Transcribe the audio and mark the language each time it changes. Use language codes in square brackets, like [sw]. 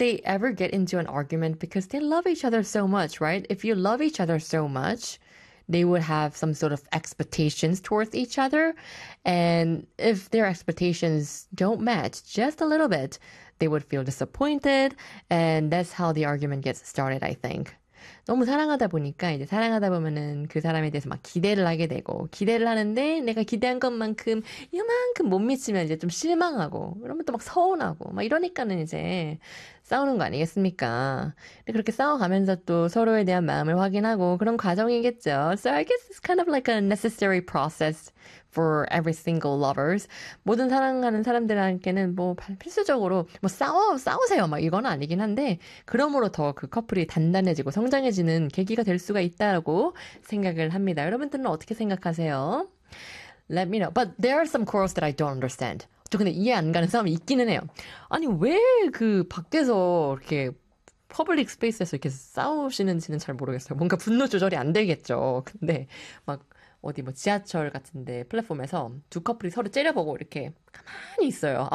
[en] they ever get into an argument because they love each other so much, right? If you love each other so much, they would have some sort of expectations towards each other. And if their expectations don't match just a little bit, they would feel disappointed. And that's how the argument gets started, I think. [ko] 너무 사랑하다 보니까 이제 사랑하다 보면은 그 사람에 대해서 막 기대를 하게 되고 기대를 하는데 내가 기대한 것만큼 이만큼 못 미치면 이제 좀 실망하고 그러면 또막 서운하고 막 이러니까는 이제 싸우는 거 아니겠습니까? 그렇게 싸워가면서 또 서로에 대한 마음을 확인하고 그런 과정이겠죠. [en] So I guess it's kind of like a necessary process for every single lovers. [ko] 모든 사랑하는 사람들한테는 뭐 필수적으로 뭐 싸우세요 막 이건 아니긴 한데 그러므로 더그 커플이 단단해지고 성장해지는 계기가 될 수가 있다고 생각을 합니다. 여러분들은 어떻게 생각하세요? [en] Let me know. But there are some quarrels that I don't understand. [ko] 저 근데 이해 안 가는 사람이 있기는 해요. 아니 왜그 밖에서 이렇게 퍼블릭 스페이스에서 이렇게 싸우시는지는 잘 모르겠어요. 뭔가 분노 조절이 안 되겠죠. 근데 막 어디 뭐 지하철 같은데 플랫폼에서 두 커플이 서로 째려보고 이렇게 가만히 있어요.